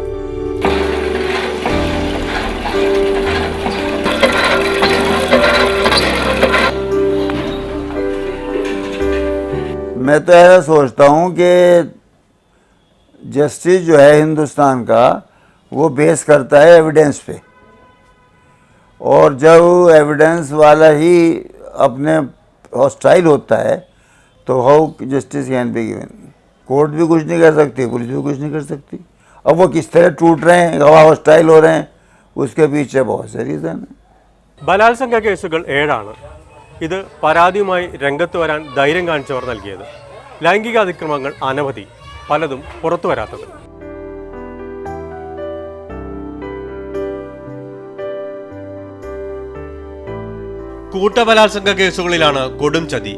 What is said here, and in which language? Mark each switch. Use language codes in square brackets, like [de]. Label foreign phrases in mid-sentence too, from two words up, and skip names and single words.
[hi] मैं तो ऐसा सोचता हूँ कि जस्टिस जो है हिंदुस्तान का वो बेस करता है एविडेंस पे, और जब एविडेंस वाला ही अपने हॉस्टाइल होता है तो [en] how justice can be given. [hi] कोर्ट भी कुछ नहीं कर सकती, पुलिस भी कुछ नहीं कर सकती। अब वो किस तरह टूट रहे हैं, गवाह हॉस्टाइल हो रहे हैं, उसके पीछे बहुत से रीज़न है. [ml] ബലാത്സംഗ കേസുകൾ 7 ഇത് പരാതിയുമായി രംഗത്ത് വരാൻ ധൈര്യം കാണിച്ചവർ നൽകിയത്. ലൈംഗിക അതിക്രമങ്ങൾ അനവധി, പലതും പുറത്തു വരാത്തത്. കൂട്ടബലാത്സംഗ കേസുകളിലാണ് കൊടും ചതി.